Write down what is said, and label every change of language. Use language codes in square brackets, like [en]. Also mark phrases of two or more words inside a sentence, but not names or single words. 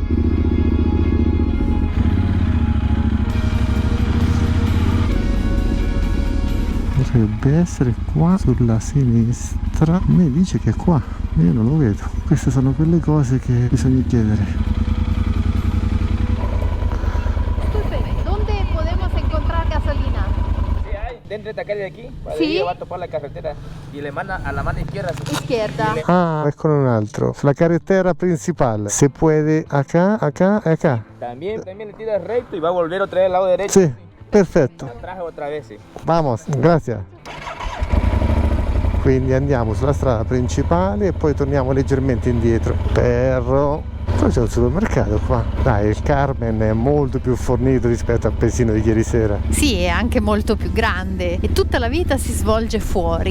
[it] Dovrebbe essere qua sulla sinistra. Mi dice che è qua, io non lo vedo. Queste sono quelle cose che bisogna chiedere. [es] Dentro de acá de aquí, ¿Sí? va a topar la carretera y le manda a la mano izquierda. Izquierda. [it] Ah, eccolo un altro. La carretera principale. [es] Se puede acá, acá, acá. También le tira recto y va a volver otra vez al lado derecho. [it] Sì, perfetto. [es] Atrás otra vez, sí. Vamos, [it] grazie. Quindi andiamo sulla strada principale e poi torniamo leggermente indietro. Perro. Poi c'è un supermercato qua. Dai, il Carmen è molto più fornito rispetto al paesino di ieri sera. Sì, è anche molto più grande e tutta la vita si svolge fuori.